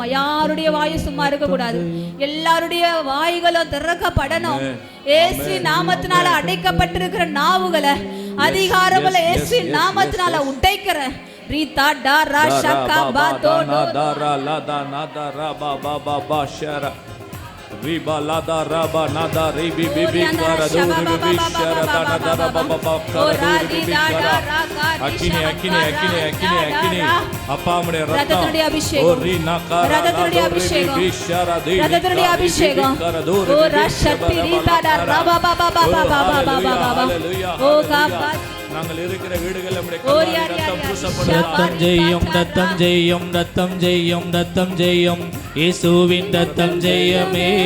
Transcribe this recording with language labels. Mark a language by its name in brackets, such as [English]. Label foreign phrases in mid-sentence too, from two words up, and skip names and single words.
[Tamil] யாருடைய வாயு சும்மா இருக்க கூடாது, எல்லாருடைய வாய்களும் திறக்கப்படணும். இயேசு நாமத்தினால அடைக்கப்பட்டிருக்கிற நாவுகளை அதிகாரமுள்ள இயேசு நாமத்தினால உடைக்கிற ரீதா டாரா ஷக்கா பாதோ நாதரா லதா நாதரா பாபா பாபா ஷரா Riba lada raba nada ribi bibi kara duri bibi shara nada raba baba kara duri bibi kara akini akini akini akini akini அப்பா உம்முடைய ரத்தம் ஓரி நகர ரத்தத்துடைய அபிஷேகம் bibi shara duri ரத்தத்துடைய அபிஷேகம் ஓ ரஷத்தி ரிதா ரபா பாபா பாபா பாபா பாபா ஓ காபா நாங்கள் இருக்கிற வீடுகளில் நம்முடைய ரத்தம் பூசப்படும். ரத்தம் ஜெயம், ரத்தம் ஜெயம், ரத்தம் ஜெயம், ரத்தம் ஜெயம், இயேசுவின் ரத்தம் ஜெயமே.